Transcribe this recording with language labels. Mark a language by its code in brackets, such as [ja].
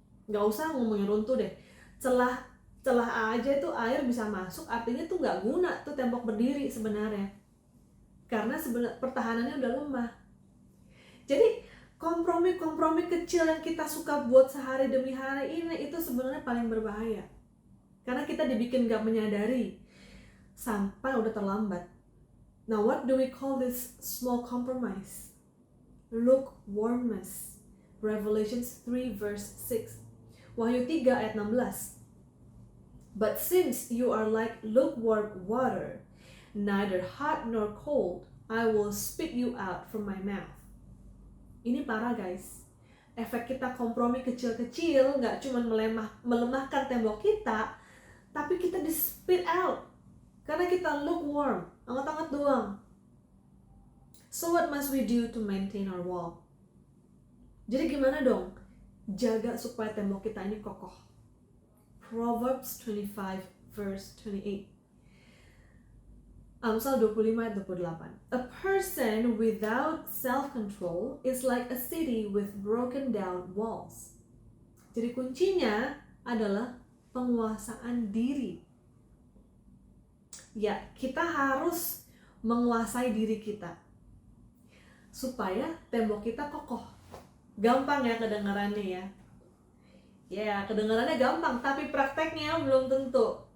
[id] Nggak usah ngomongin runtuh deh, celah aja itu air bisa masuk, artinya tuh nggak guna tuh tembok berdiri sebenarnya, karena pertahanannya udah lemah. Jadi kompromi kecil yang kita suka buat sehari demi hari ini itu sebenarnya paling berbahaya, karena kita dibikin nggak menyadari sampai udah terlambat. [en] Now what do we call this small compromise? Lukewarmness. Revelations 3 verse 6. [id] Wahyu 3 ayat 16. [en] But since you are like lukewarm water, neither hot nor cold, I will spit you out from my mouth. [id] Ini parah guys. Efek kita kompromi kecil-kecil gak cuma melemahkan tembok kita, tapi kita di spit out karena kita lukewarm, anget-anget doang. [en] So what must we do to maintain our wall? [id] Jadi gimana dong jaga supaya tembok kita ini kokoh? [en] Proverbs 25 verse 28. [id] Amsal 25 ayat 28. [en] A person without self-control is like a city with broken down walls. [id] Jadi kuncinya adalah penguasaan diri. Ya, kita harus menguasai diri kita supaya tembok kita kokoh. Gampang ya kedengarannya ya. Ya, kedengarannya gampang, tapi prakteknya belum tentu.